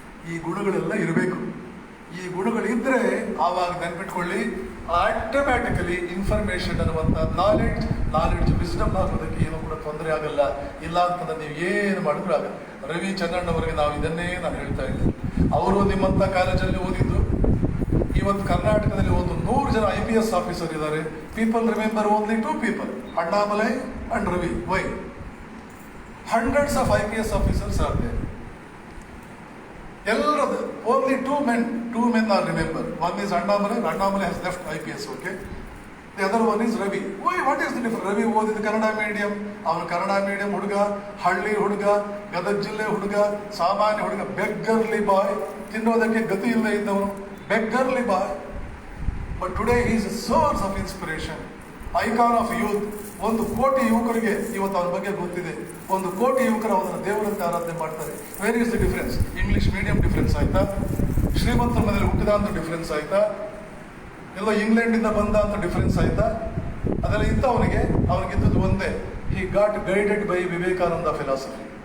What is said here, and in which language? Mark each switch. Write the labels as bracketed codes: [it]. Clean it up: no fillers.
[kn] ಈ ಗುಣಗಳೆಲ್ಲ ಇರಬೇಕು. ಈ ಗುಣಗಳಿದ್ರೆ ಆವಾಗ ನೆನ್ಪಿಟ್ಕೊಳ್ಳಿ, ಆಟೋಮ್ಯಾಟಿಕಲಿ ಇನ್ಫಾರ್ಮೇಶನ್ ಅನ್ನುವಂಥ ನಾಲೆಡ್ಜ್ ವಿಸ್ಡಮ್ ಆಗೋದಕ್ಕೆ ಏನೂ ಕೂಡ ತೊಂದರೆ ಆಗಲ್ಲ. ಇಲ್ಲ ಅಂತಂದ್ರೆ ನೀವು ಏನು ಮಾಡಿದ್ರು ಆಗಲ್ಲ. ರವಿ ಚಂದ್ರಣ್ಣವರಿಗೆ ನಾವು ಇದನ್ನೇ ನಾನು ಹೇಳ್ತಾ ಇದ್ದೆ. ಅವರು ನಿಮ್ಮಂಥ ಕಾಲೇಜಲ್ಲಿ ಓದಿದ್ದು. ಇವತ್ತು ಕರ್ನಾಟಕದಲ್ಲಿ ಒಂದು 100 ಜನ IPS ಆಫೀಸರ್ ಇದ್ದಾರೆ. [en] People remember only 2 people, Annamalai and Ravi. Why? hundreds of IPS officers are there. [kn] ಎಲ್ಲರದು [en] Only 2 men are remembered. One is Annamalai has left IPS, okay? The other one is Ravi. Why? What is the difference? [kn] Ravi ಓದಿದ Kannada medium, ಅವನು Kannada medium ಹುಡುಗ, ಹಳ್ಳಿ ಹುಡುಗ, ಗದಗ ಜಿಲ್ಲೆ ಹುಡುಗ, ಸಾಮಾನ್ಯ ಹುಡುಗ, ಬೆಗ್ಗರ್ಲಿ ಬಾಯ್, ತಿನ್ನೋದಕ್ಕೆ ಗತಿ ಇಲ್ಲದೆ ಇದ್ದವನು, ಬೆಗ್ಗರ್ಲಿ ಬಾಯ್. [en] But today he is a source of inspiration, icon of youth. [kn] 1 ಕೋಟಿ ಯುವಕರಿಗೆ ಇವತ್ತು ಅವನ ಬಗ್ಗೆ ಗೊತ್ತಿದೆ. 1 ಕೋಟಿ ಯುವಕರು ಅವನ ದೇವರಂತೆ ಆರಾಧನೆ ಮಾಡ್ತಾರೆ. [en] Where is the difference? [kn] English medium difference ಆಯ್ತಾ? ಶ್ರೀಮಂತರ ಮನೇಲಿ ಹುಟ್ಟಿದ ಅಂತ ಡಿಫರೆನ್ಸ್ ಆಯ್ತಾ? ಎಲ್ಲ ಇಂಗ್ಲೆಂಡಿಂದ ಬಂದ ಅಂತ ಡಿಫರೆನ್ಸ್ ಆಯ್ತಾ? ಅದೆಲ್ಲ ಇತ್ತು ಅವನಿಗಿದ್ದದ್ದು ಒಂದೇ, [en] He got guided by Vivekananda philosophy.